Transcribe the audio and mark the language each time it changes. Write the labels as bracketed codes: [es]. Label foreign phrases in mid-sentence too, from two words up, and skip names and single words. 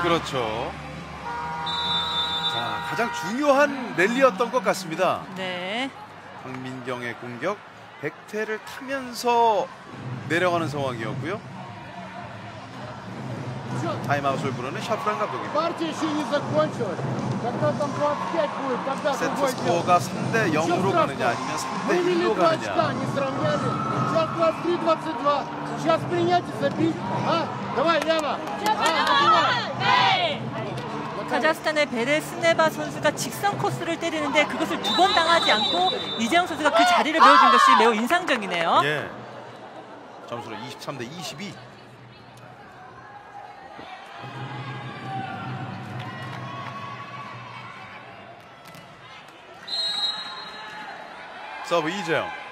[ko] 그렇죠. 자, 가장 중요한 랠리였던 것 같습니다. 네. 황민경의 공격 백태를 타면서 내려가는 상황이었고요. 타임아웃을 부르는 샤프란 감독입니다. [ru] Партия еще не закончилась. Когда там 25 будет, тогда [ko] 세트 [ru] другой дело. [ko] 스코어가 3대 0으로 가느냐 아니면 3대 [ru] Вывели [ko] 1로 [ru] 2 очка, [ko] 가느냐. [ru] не сравняли. Сейчас 23-22. Сейчас принять и забить. А? Давай, Лена. [ko] 카자흐스탄의 베레스네바 선수가 직선 코스를 때리는데 그것을 두 번 당하지 않고 이재영 선수가 그 자리를 메워준 것이 매우 인상적이네요. 예. 점수는 23대 22. 서브 이재영.